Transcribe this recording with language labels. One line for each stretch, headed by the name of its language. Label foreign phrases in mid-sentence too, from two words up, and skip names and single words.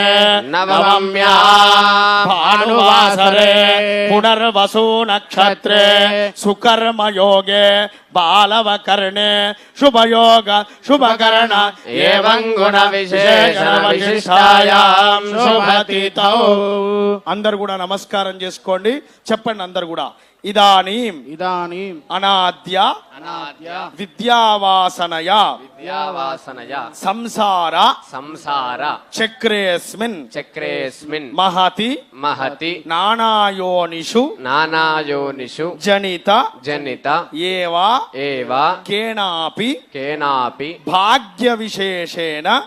Sanskrit: नवम्यां भानुवासरे पुनर्वसु नक्षत्रे सुकर्म योगे बालवकर्णे शुभयोग शुभकर्ण एवं गुण विशेषण विशिष्टायां शुभतितौ
Telugu: అందరు కూడా నమస్కారం చేసుకోండి. చెప్పండి అందరు కూడా.
Sanskrit: ఇదానీం అనాద్య విద్యావాసనయ సంసార చక్రేస్మిన్ మహతి నానాయోనిషు జనిత ఏవ కేనాపి భాగ్య విశేషేణ